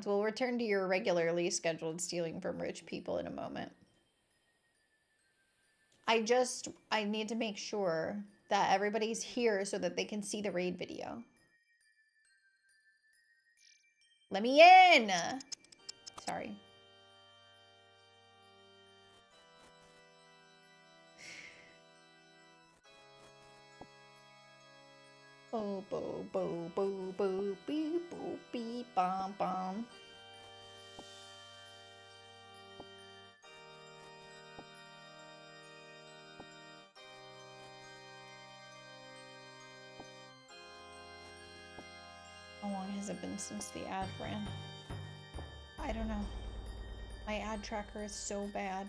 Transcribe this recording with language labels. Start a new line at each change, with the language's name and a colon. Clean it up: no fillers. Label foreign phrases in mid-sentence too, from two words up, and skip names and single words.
English: We'll return to your regularly scheduled stealing from rich people in a moment. I need to make sure that everybody's here so that they can see the raid video. Let me in! Sorry. Bo bo bo bo bo beep bo beep bom bom. How long has it been since the ad ran? I don't know. My ad tracker is so bad.